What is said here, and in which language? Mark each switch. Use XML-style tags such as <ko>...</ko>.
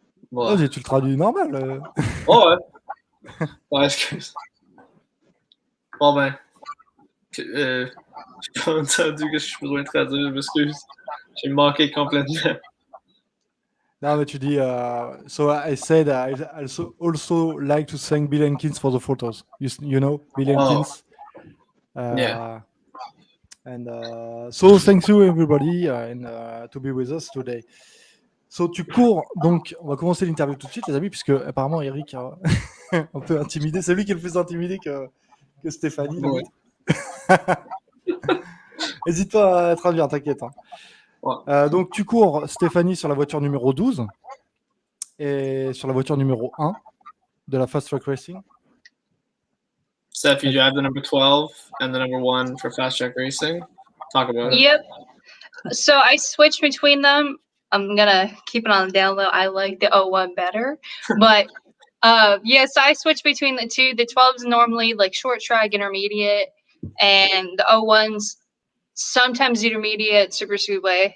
<fr>Ouais. Vas-y, tu le traduis normal. Oh, ouais. Ouais, excuse. Bon, ben. J'ai pas entendu que je suis besoin de traduire, je m'excuse. J'ai manqué complètement. Non, mais tu dis,</fr> <en>so I said I also like to thank Bill Elkins for the photos. You know, Bill Elkins. Yeah. And so thank you everybody to be with us today.</en> <fr>So tu cours, donc on va commencer l'interview tout de suite les amis, puisque apparemment Eric un peu intimidé, c'est lui qui est le plus intimidé que Stéphanie. Ouais. N'hésite pas à traduire, t'inquiète. Hein. Ouais. Donc tu cours, Stéphanie, sur la voiture numéro 12 et sur la voiture numéro 1 de la Fast Track Racing.</fr> <en>Steph, you have the number 12 and the number 1 for Fast Track Racing. Talk about it. Yep. So I switched between them. I'm gonna keep it on the down low. I like the 01 better, but so I switched between the two. The 12s normally like short track, intermediate, and the 01s sometimes intermediate, super speedway.</en>